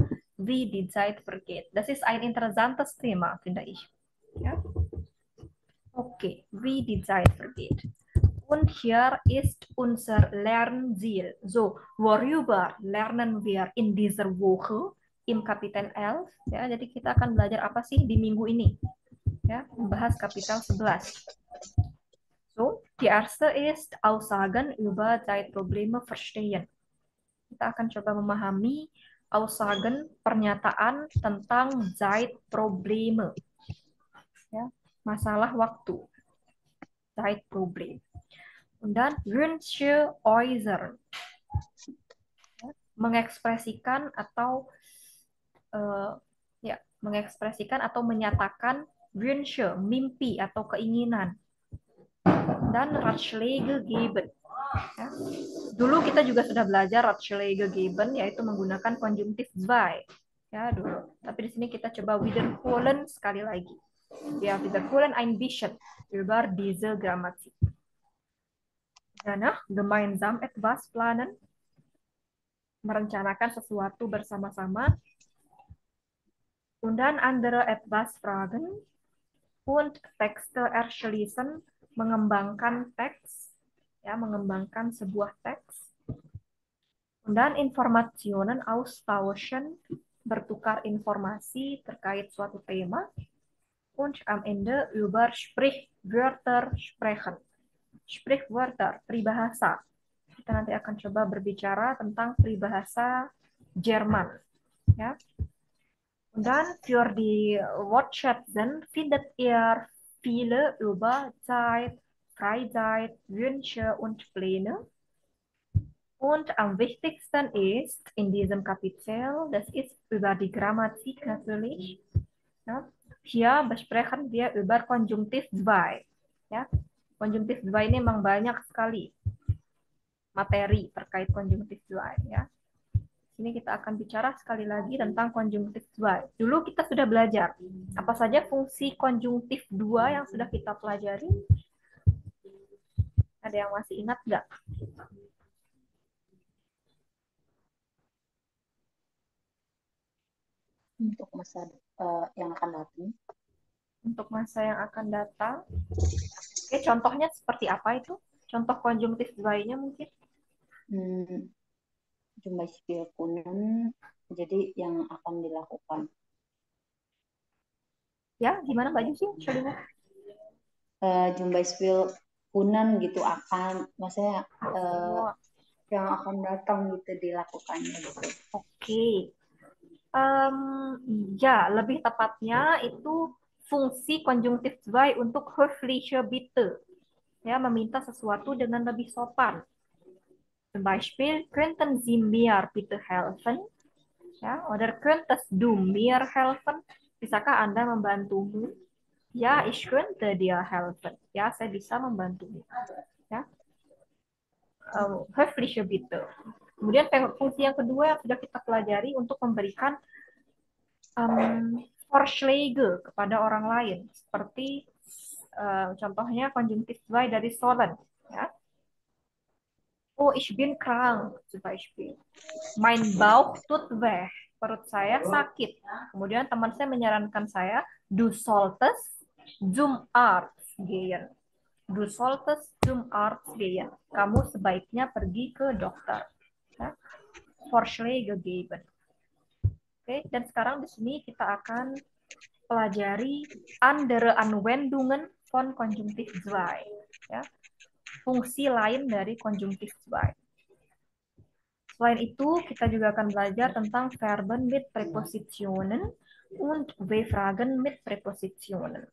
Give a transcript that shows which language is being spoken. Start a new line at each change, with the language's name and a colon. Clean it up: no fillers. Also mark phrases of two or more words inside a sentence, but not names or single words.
German: Wie die Zeit vergeht. Das ist ein interessantes Thema, finde ich. Ja? Okay, wie die Zeit vergeht. Und hier ist unser Lernziel. So, worüber lernen wir in dieser Woche im Kapitel 11?
Indonesian: Ya, jadi kita akan belajar apa sih di minggu ini? Ya, membahas Kapitel 11.
German: So, die erste ist Aussagen über Zeitprobleme verstehen.
Indonesian: Kita akan coba memahami Aussagen, pernyataan tentang Zeitprobleme. Ya, masalah waktu. Zeitproblem.
German: Und dann Wünsche äußern.
Indonesian: Mengekspresikan atau mengekspresikan atau menyatakan Wünsche, mimpi atau keinginan.
German: Dan Ratschläge geben.
Indonesian: Ya. Dulu kita juga sudah belajar
German: Ratschläge geben,
Indonesian: yaitu menggunakan konjungtif zwei. Ya, dulu. Tapi di sini kita coba wiederholen sekali lagi. Ya,
German: wiederholen ein bisschen über diese Grammatik. Danach gemeinsam etwas planen,
Indonesian: merencanakan sesuatu bersama-sama,
German: und dann andere etwas fragen, und Texte erschließen,
Indonesian: mengembangkan teks, ya, mengembangkan sebuah teks,
German: und dann Informationen austauschen,
Indonesian: bertukar informasi terkait suatu tema,
German: und am Ende über Sprichwörter sprechen. Sprichwörter,
Indonesian: peribahasa. Kita nanti akan coba berbicara tentang peribahasa Jerman. Ya.
German: Und dann für die Wortschätzen findet ihr viele über Zeit, Freizeit, Wünsche und Pläne. Und am wichtigsten ist in diesem Kapitel, das ist über die Grammatik natürlich. Ja. Hier besprechen wir über Konjunktiv 2.
Indonesian: Ya. Konjunktif 2 ini memang banyak sekali materi terkait konjungtif 2 ya. Sini kita akan bicara sekali lagi tentang konjungtif 2. Dulu kita sudah belajar apa saja fungsi konjungtif 2 yang sudah kita pelajari. Ada yang masih ingat nggak? Untuk masa yang akan datang. Untuk masa yang akan datang. Oke, contohnya seperti apa itu? Contoh konjungtif 2-nya mungkin?
German: Zum Beispiel können,
Indonesian: jadi yang akan dilakukan. Ya, gimana Mbak Jusi?
German: Zum Beispiel
Indonesian: kunnen gitu akan, maksudnya yang akan datang gitu dilakukannya gitu. Oke. Ya, lebih tepatnya itu fungsi konjungtif 2 untuk
German: höfliche Bitte.
Indonesian: Ya, meminta sesuatu dengan lebih sopan.
German: Zum Beispiel, könnten Sie mir bitte helfen? Ya, oder könntest du mir helfen?
Indonesian: Bisakah Anda membantumu? Ya,
German: ich könnte dir helfen.
Indonesian: Ya, saya bisa membantumu. Ya.
German: Höfliche Bitte.
Indonesian: Kemudian fungsi yang kedua yang sudah kita pelajari untuk memberikan Vorschläge kepada orang lain. Seperti contohnya konjungtif 2 dari sollen. Ya.
German: Oh, ich bin krank, zum Beispiel. Mein Bauch tut weh.
Indonesian: Perut saya sakit. Kemudian teman saya menyarankan saya,
German: du solltest zum Arzt gehen. Du solltest zum Arzt gehen.
Indonesian: Kamu sebaiknya pergi ke dokter. Ya.
German: Vorschläge geben.
Indonesian: Oke, dan sekarang di sini kita akan pelajari
German: andere Anwendungen von konjungtif 2.
Indonesian: Ya. Fungsi lain dari konjungtif 2. Selain itu, kita juga akan belajar tentang
German: Verben mit Präpositionen und W-Fragen mit Präpositionen.